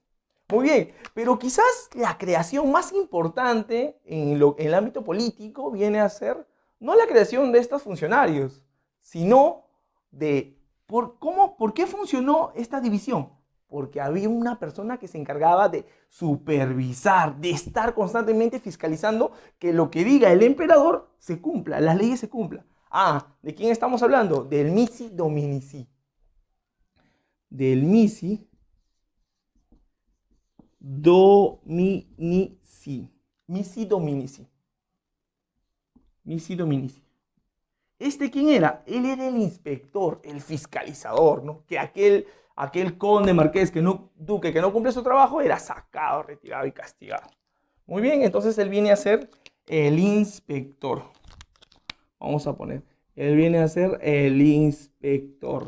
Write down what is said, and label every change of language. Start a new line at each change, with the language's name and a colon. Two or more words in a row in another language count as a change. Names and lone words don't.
Spanish: Muy bien, pero quizás la creación más importante en el ámbito político viene a ser no la creación de estos funcionarios, sino de por qué funcionó esta división. Porque había una persona que se encargaba de supervisar, de estar constantemente fiscalizando que lo que diga el emperador se cumpla, las leyes se cumplan. Ah, ¿de quién estamos hablando? Del Missi Dominici. Del Missi Dominici. Missi Dominici. Missi Dominici. ¿Este quién era? Él era el inspector, el fiscalizador, ¿no? Que aquel conde marqués, duque que no cumple su trabajo, era sacado, retirado y castigado. Muy bien, entonces él viene a ser el inspector. Vamos a poner, él viene a ser el inspector.